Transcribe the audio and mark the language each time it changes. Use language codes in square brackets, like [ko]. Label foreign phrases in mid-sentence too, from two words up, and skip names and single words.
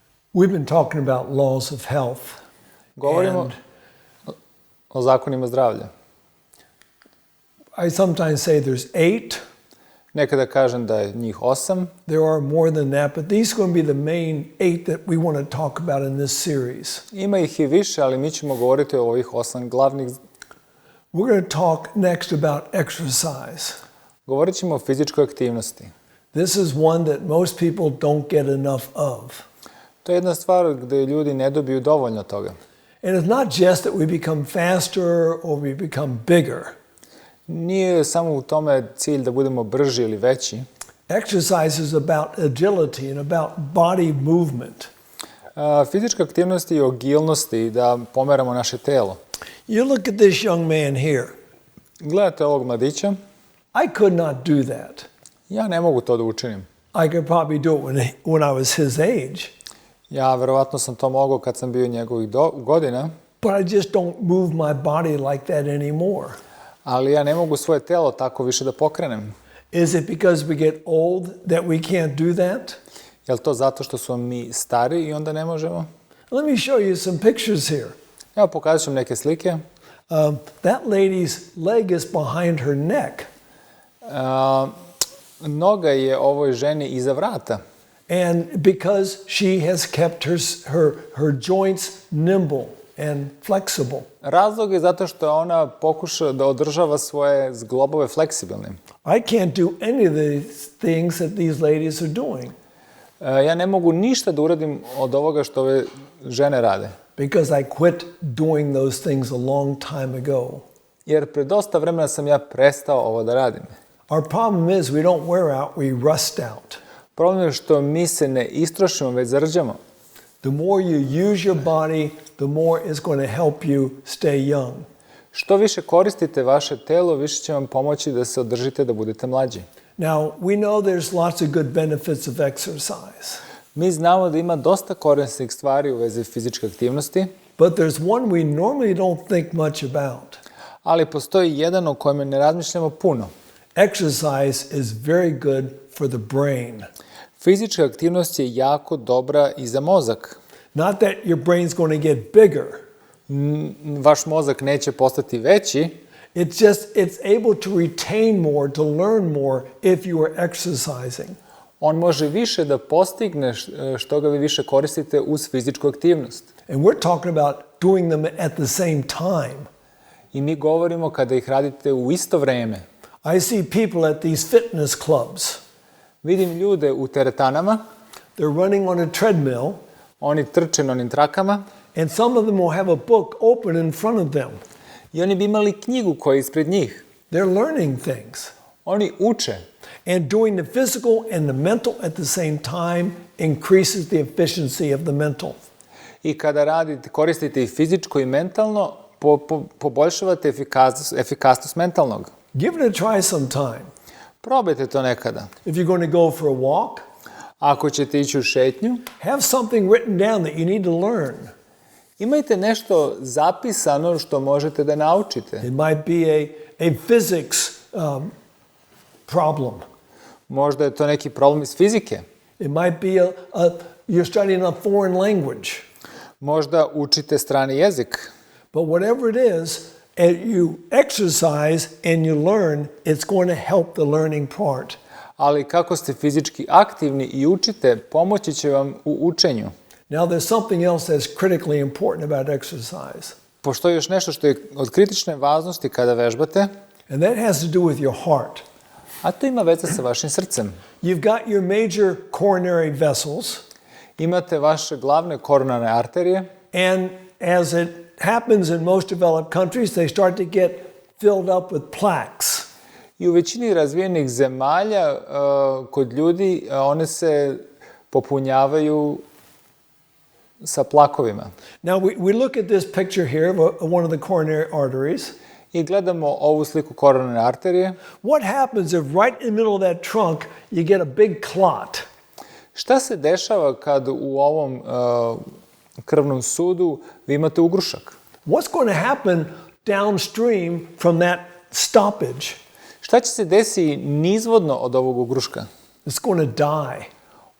[en] We've been talking about laws of health. [sr] Govorimo o zakonima zdravlja. [en] I sometimes say there's 8. [sr] Nekada kažem da je njih 8. [en] There are more than that, but these are going to be the main 8 that we want to talk about in this series. [sr] Ima ih i više, ali mi ćemo govoriti o ovih 8 glavnih. [en] We're going to talk next about exercise. [sr] Govorit ćemo o fizičkoj aktivnosti. [en] This is one that most people don't get enough of. [sr] To je jedna stvar gdje ljudi ne dobiju dovoljno toga. [en] And it's not just that we become faster or we become bigger. [sr] Nije samo u tome cilj da budemo brži ili veći. [en] Exercise is about agility and about body movement. [sr] Fizička aktivnost je o agilnosti, da pomeramo naše telo. [en] You look at this young man here. [sr] Gledajte ovog mladića. [en] I could not do that. [sr] Ja ne mogu to da učinim. [en] I could probably do it when I was his age. [sr] Ja verovatno sam to mogao kad sam bio njegovih godina. [en] But I just don't move my body like that anymore. [sr] Ali ja ne mogu svoje telo tako više da pokrenem. [en] Is it because we get old that we can't do that? [sr] Je li to zato što smo mi stari i onda ne možemo? [en] Let me show you some pictures here. [sr] Evo pokazat ću neke slike. [en] That lady's leg is behind her neck. [sr] Noga je ovoj ženi iza vrata. [en] And because she has kept her joints nimble and flexible. [sr] Razlog je zato što ona pokuša da održava svoje zglobove fleksibilnim. [en] I can't do any of these things that these ladies are doing. [sr] Ja ne mogu ništa da uradim od ovoga što ove žene rade. [en] Because I quit doing those things a long time ago. [sr] Jer pre dosta vremena sam ja prestao ovo da radim. [en] Our problem is we don't wear out, we rust out. [sr] Problem je što mi se ne istrošimo, već zarđamo. [en] The more you use your body, the more it's going to help you stay young. [sr] Što više koristite vaše telo, više će vam pomoći da se održite, da budete mlađi. [en] Now, we know there's lots of good benefits of exercise. [sr] Mi znamo da ima dosta korisnih stvari u vezi fizičke aktivnosti. [en] But there's one we normally don't think much about. [sr] Ali postoji jedan o kojem ne razmišljamo puno. [en] Exercise is very good for the brain. [sr] Fizička aktivnost je jako dobra i za mozak. [en] Not that your brain's going to get bigger. [sr] Vaš mozak neće postati veći. [en] It's able to retain more, to learn more if you are exercising. [sr] On može više da postigne što ga vi više koristite uz fizičku aktivnost. [en] And we're talking about doing them at the same time. [sr] I mi govorimo kada ih radite u isto vreme. [en] I see people at these fitness clubs. [sr] Vidim ljude u teretanama. [en] They're running on a treadmill. [sr] Oni trče na onim trakama. [en] And some of them will have a book open in front of them. [sr] I oni bi imali knjigu koja je ispred njih. [en] They're learning things. [sr] Oni uče. [en] And doing the physical and the mental at the same time increases the efficiency of the mental. [sr] I kada koristite i fizičko i mentalno, poboljšavate efikasnost mentalnog. [en] Give it a try sometime. [sr] Probajte to nekada. [en] If you're going to go for a walk, [sr] ako ćete ići u šetnju, [en] have something written down that you need to learn. [sr] Imajte nešto zapisano što možete da naučite. [en] It might be a physics problem. [sr] Možda je to neki problem iz fizike. [en] It might be you're studying a foreign language. [sr] Možda učite strani jezik. [en] But whatever it is, as you exercise and you learn, it's going to help the learning part. [sr] Ali kako ste fizički aktivni i učite, pomoći će vam u učenju. [en] Now there's something else that's critically important about exercise. [sr] Postoji još nešto što je od kritične važnosti kada vežbate. [en] And that has to do with your heart. [sr] A to ima veze sa vašim srcem. [en] You've got your major coronary vessels. [sr] Imate vaše glavne koronarne arterije. [en] And as it happens in most developed countries, they start to get filled up with plaques. [sr] I u većini razvijenih zemalja kod ljudi one se popunjavaju sa plakovima. [en] Now we look at this picture here of one of the coronary arteries. [sr] I gledamo ovu sliku koronarne arterije. [en] What happens if right in the middle of that trunk you get a big clot? [sr] Šta se dešava kad u ovom krvnom sudu vi imate ugrušak? [en] What's going to happen downstream from that stoppage? [sr] Šta će se desiti nizvodno od ovog ugruška? [en] It's going to die.